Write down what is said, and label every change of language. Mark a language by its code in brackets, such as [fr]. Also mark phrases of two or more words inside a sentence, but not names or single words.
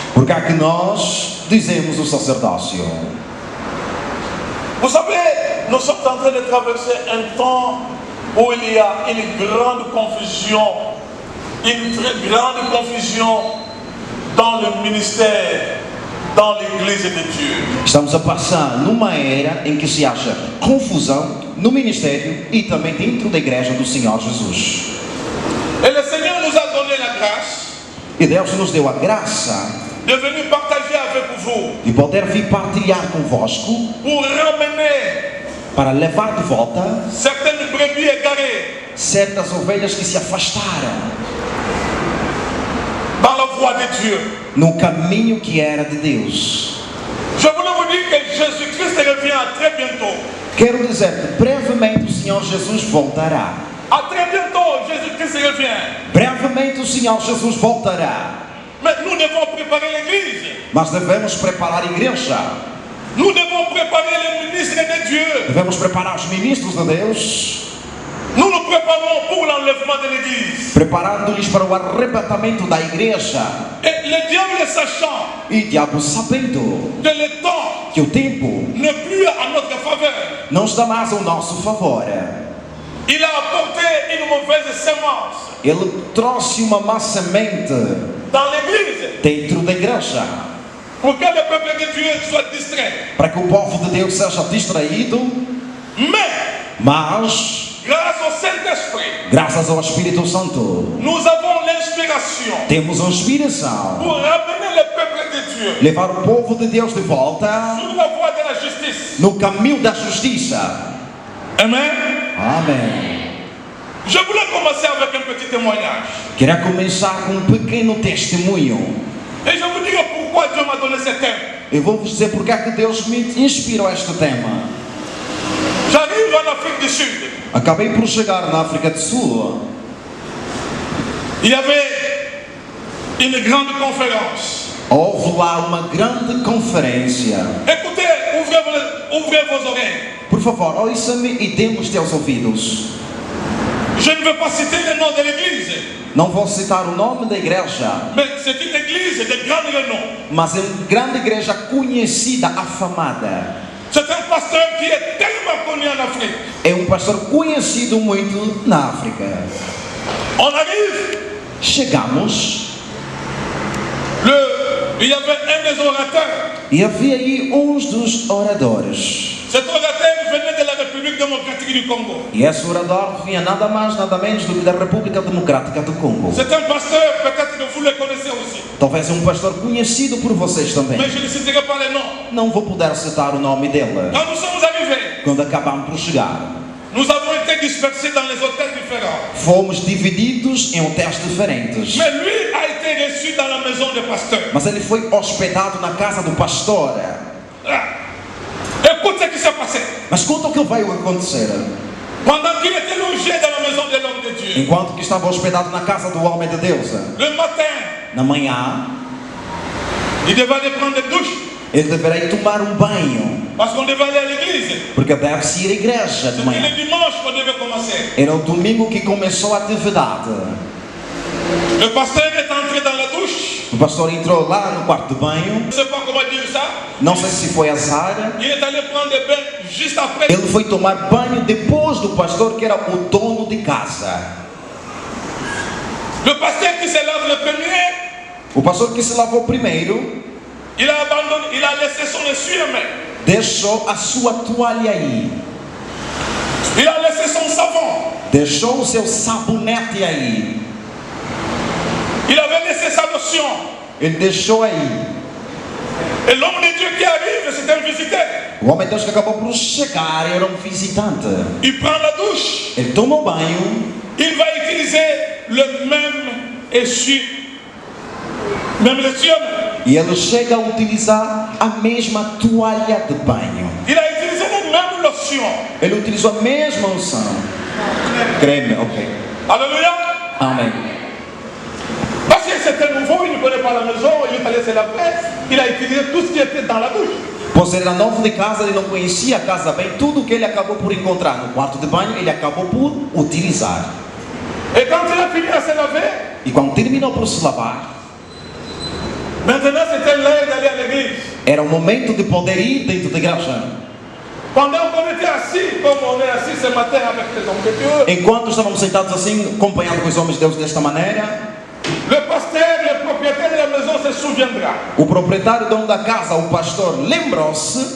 [pt] Porque é que nós dizemos o sacerdócio? [fr] Vous savez, nous sommes en train de traverser un temps où il y a une grande confusion dans le ministère, dans l'église de Dieu. [pt] Estamos a passar numa era em que se acha confusão no ministério e também dentro da igreja do Senhor Jesus. [fr] Et le Seigneur nous a donné la grâce [pt] E Deus nos deu a graça [fr] de venir partager avec vous [pt] de poder vir partilhar convosco [fr] pour ramener [pt] para levar de volta [fr] certaines brebis égarées [pt] certas ovelhas que se afastaram [fr] dans la voie de Dieu. [pt] no caminho que era de Deus. [fr] Je voulais vous dire que Jésus-Christ revient très bientôt. [pt] Quero dizer que brevemente o Senhor Jesus voltará. [fr] À très bientôt, Jésus-Christ revient. [pt] Brevemente o Senhor Jesus voltará. [fr] Mais nous devons préparer l'église. [pt] Mas devemos preparar a igreja. [fr] Nous devons préparer les ministres de Dieu. [pt] Devemos preparar os ministros de Deus. [fr] Nous nous préparons pour l'enlèvement de l'église. [pt] Preparando-lhes para o arrebatamento da igreja. [fr] Et le diable sachant [pt] E o diabo sabendo [fr] que le temps [pt] que o tempo [fr] n'est plus à notre faveur, [pt] não está mais ao nosso favor. [fr] il a apporté une mauvaise semence [pt] Ele trouxe uma má semente [fr] dans l'église [pt] dentro da igreja [fr] pour que le peuple de Dieu soit distrait. [pt] para que o povo de Deus seja distraído, mas [fr] Grâce au Saint-Esprit, [pt] graças ao Espírito Santo [fr] nous avons l'inspiration [pt] temos a inspiração [fr] pour ramener le peuple de Dieu [pt] levar o povo de Deus de volta [fr] sur la voie de la justice. [pt] no caminho da justiça. [fr] Amen. [pt] Amém. [fr] Je voulais commencer avec un petit témoignage. [pt] Quero começar com um pequeno testemunho. [fr] Et je vous dirai pourquoi Dieu m'a donné ce thème. [pt] Eu vou vos dizer porque é que Deus me inspirou este tema. [fr] J'arrive en Afrique du Sud. [pt] Acabei por chegar na África do Sul. [fr] Il y avait une grande conférence. [pt] Houve lá uma grande conferência. [fr] Écoutez, ouvrez vos oreilles. [pt] Por favor, ouça-me e dê-me os teus ouvidos. [fr] Je ne veux pas citer le nom de l'église, [pt] Não vou citar o nome da igreja, [fr] mais c'est une église de grand renom. [pt] mas é uma grande igreja conhecida, afamada. [fr] C'est un pasteur qui est tellement connu en Afrique. [pt] É um pastor conhecido muito na África. [fr] On arrive, [pt] Chegamos [fr] il y avait un des orateurs. [pt] e havia aí uns dos oradores. [fr] Cet orateur venait de la République démocratique du Congo. [pt] E esse orador vinha nada mais, nada menos do que da República Democrática do Congo. [fr] C'est un pasteur, peut-être que vous le connaissez aussi. [pt] Talvez um pastor conhecido por vocês também. [fr] Mais je ne citerai pas les noms. [pt] Não vou poder citar o nome dele. [fr] Quand nous sommes arrivés, [pt] Quando acabamos por chegar, [fr] nous avons été dispersés dans les hôtels différents. [pt] fomos divididos em hotéis diferentes. [fr] Mais lui a été reçu dans la maison du pasteur. [pt] Mas ele foi hospedado na casa do pastor. [fr] Écoute ce qui s'est passé. [pt] Mas conta o que veio acontecer. [fr] Pendant qu'il était logé dans la maison de l'homme de Dieu, [pt] Enquanto que estava hospedado na casa do homem de Deus, [fr] le matin, [pt] na manhã, [fr] il devait aller prendre des douches. [pt] ele deveria tomar um banho, [fr] Parce qu'on devait aller à l'église. [pt] porque deve-se ir à igreja de [fr] C'était [pt] manhã. [fr] le dimanche qu'on devait commencer. [pt] Era o domingo que começou a atividade. [fr] Le pasteur est entré dans la douche. [pt] O pastor entrou lá no quarto de banho. [fr] Je ne sais pas comment dire ça. [pt] Não sei se foi azar. [fr] Il est allé prendre des bains juste après. [pt] Ele foi tomar banho depois do pastor, que era o dono de casa. [fr] Le pasteur qui se lave le premier, [pt] O pastor que se lavou primeiro, [fr] il a abandonné, il a laissé son essuie-main. [pt] deixou a sua toalha aí. [fr] Il a laissé son savon. [pt] Deixou o seu sabonete aí. [fr] Il avait laissé sa lotion. [pt] Ele deixou aí. [fr] Et l'homme de Dieu qui arrive, c'est un visiteur. [pt] O homem de Deus que acabou por chegar era um visitante. [fr] Il prend la douche. [pt] Ele toma o banho. [fr] Il va utiliser le même essuie, même l'essuie. [pt] E ele chega a utilizar a mesma toalha de banho. [fr] Il a utilisé la même lotion. [pt] Ele utilizou a mesma unção. Creme, ok. [fr] Alléluia. [pt] Amém. [fr] Parce que c'était nouveau, il ne connaît pas la maison, il est allé se laver, il a utilisé tout ce qui était dans la douche. [pt] Pois ele era novo de casa, ele não conhecia a casa bem. Tudo que ele acabou por encontrar no quarto de banho, ele acabou por utilizar. [fr] Et quand il a fini à se laver, [pt] E quando terminou por se lavar, [fr] maintenant c'était l'heure d'aller à l'église. [pt] era o momento de poder ir dentro da igreja. [fr] Pendant qu'on était assis, comme on est assis ce matin avec les hommes de Dieu, [pt] Enquanto estávamos sentados assim, acompanhando com os homens de Deus desta maneira, [fr] le pasteur, le propriétaire de la maison se souviendra. [pt] o proprietário, dono da casa, o pastor, lembrou-se.